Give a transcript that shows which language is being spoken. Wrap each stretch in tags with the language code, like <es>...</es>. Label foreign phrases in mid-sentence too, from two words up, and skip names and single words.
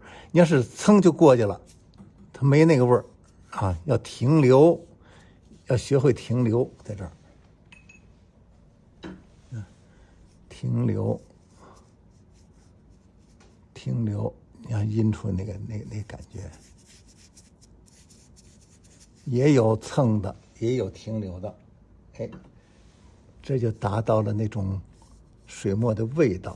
<zh>你要是噌就過去了，它沒那個味兒啊。要停留，要學會停留，在這兒，停留，停留。你看陰出那個感覺，也有蹭的，也有停留的，這就達到了那種水墨的味道。</zh>